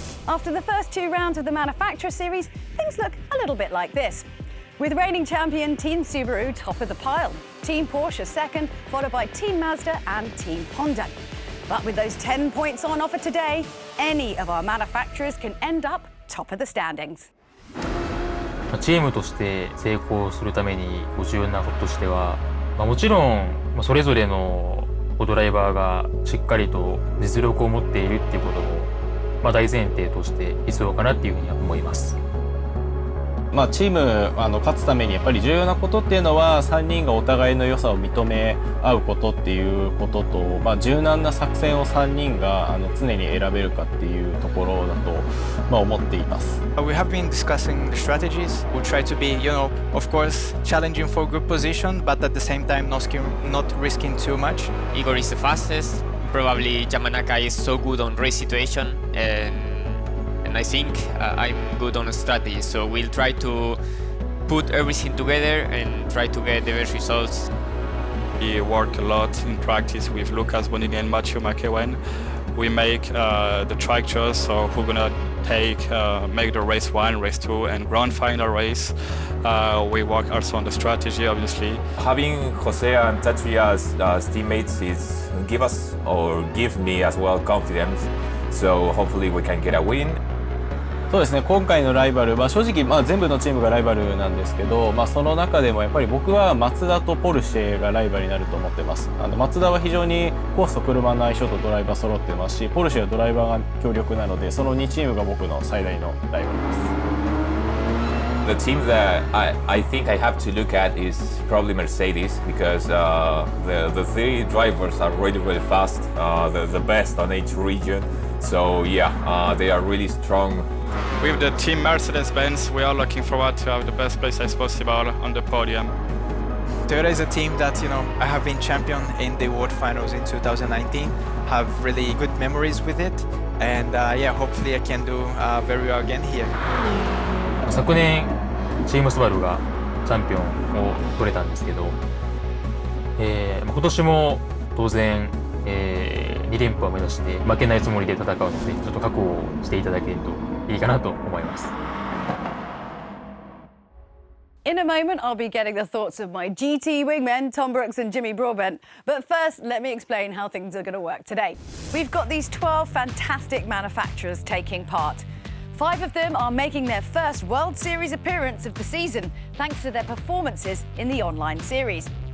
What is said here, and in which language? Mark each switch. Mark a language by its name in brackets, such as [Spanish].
[English] After the first 2 rounds of the Manufacturer Series, things look a little bit like this, with reigning champion Team Subaru top of the pile, Team Porsche second, followed by Team Mazda and Team Honda. But with those 10 points on offer today, any of our manufacturers can end up top of the standings. [Japanese] チームとして成功するために重要なこととしては、もちろんそれぞれのドライバーがしっかりと実力を持っているっていうことも大前提として必要かなっていうふうには思います。チーム勝つためにやっぱり重要なことっていうのは3人がお互いの良さを認め合うことっていうことと、柔軟な作戦を3人が常に選べるかっていうところだと、思っています。 [English] We have been discussing the strategies. We'll try to be, of course, challenging for good position, but at the same time not risking too much. Igor is the fastest. Probably Yamanaka is so good on race situation, and I think I'm good on strategy. So we'll try to put everything together and try to get the best results. We work a lot in practice with Lucas Bonini and Mathieu McEwen. We make the track choice, so who's gonna make the race 1, race 2, and grand final race. We work also on the strategy, obviously. Having Jose and Tatsuya as teammates give me as well confidence. So hopefully we can get a win. [Japanese] そうですね、今回のライバルは正直、全部のチームがライバルなんですけど、その中でもやっぱり僕はマツダとポルシェがライバルになると思ってます。マツダは非常にコースと車の相性とドライバー揃ってますし、ポルシェはドライバーが強力なので、その2チームが僕の最大のライバルです。 [English] The team that I think I have to look at is probably Mercedes because the three drivers are really fast, the best on each region. So yeah, they are really strong. With the team Mercedes-Benz, we are looking forward to have the best place as possible on the podium. Toyota is a team that, I have been champion in the World Finals in 2019, have really good memories with it, and hopefully I can do very well again here. [Japanese] 昨年チームスバルがチャンピオンを取れたんですけど、今年も当然、2連覇を目指して負けないつもりで戦うので、ちょっと覚悟をしていただけるといいかなと思います。 [English] In a moment, I'll be getting the thoughts of my GT wingmen, Tom Brooks and Jimmy Broadbent. But first, let me explain how things are going to work today. We've got these 12 fantastic manufacturers taking part. 5 of them are making their first World Series appearance of the season, thanks to their performances in the online series.